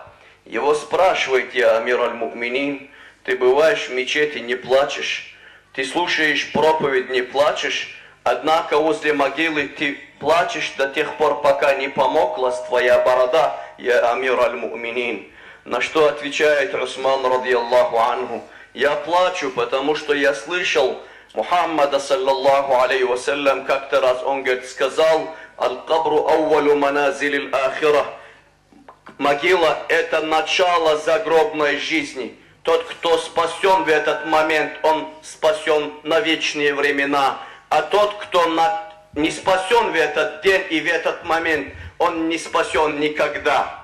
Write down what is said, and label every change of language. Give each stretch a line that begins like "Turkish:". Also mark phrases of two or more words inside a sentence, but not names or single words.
Russian: Его спрашивают:
Arabic: يا أمير المؤمنين,
Russian: ты бываешь в мечети, не плачешь, ты слушаешь проповедь, не плачешь, однако возле могилы ты плачешь до тех пор, пока не помоклась твоя борода,
Arabic: يا أمير المؤمنين.
Russian: На что отвечает Усман,
Arabic: رضي الله عنه:
Russian: я плачу, потому что я слышал Мухаммада,
Arabic: صلى الله عليه وسلم,
Russian: как-то раз он, говорит, сказал:
Arabic: القبر أول منازل الآخرة.
Russian: Могила – это начало загробной жизни. Тот, кто спасен в этот момент, он спасен на вечные времена. А тот, кто не спасен в этот день и в этот момент, он не спасен никогда.